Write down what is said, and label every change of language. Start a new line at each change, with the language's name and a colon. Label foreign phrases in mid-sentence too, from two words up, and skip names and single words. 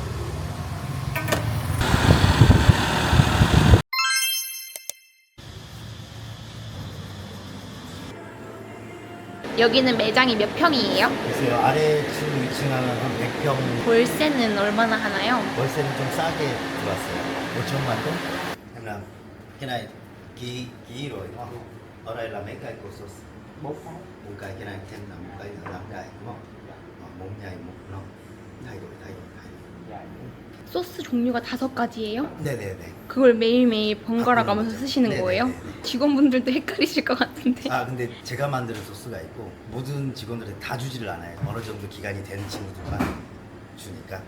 Korean: 여기는 매장이 몇 평이에요? 글쎄요, 아래층 위층하면 한 100평, 월세는 얼마나 하나요? 월세는 좀 싸게 들어왔어요. 5천만 동?
Vietnamese: Em làm cái này ký rồi đúng không? Ở đây là mấy cây cổ sô? 4 cây, cái này thêm là 1 cây nữa làm đài đúng không? 4 nhảy 1 non. thay đổi.
Korean: 소스 종류가 5가지예요? 네네네. 그걸 매일매일 번갈아 가면서 그렇죠. 쓰시는 네네네. 거예요? 직원분들도 헷갈리실 것 같은데. 아 근데 제가 만드는 소스가 있고 모든 직원들이 다 주지를 않아요. 어느 정도 기간이 되는 친구들만 주니까.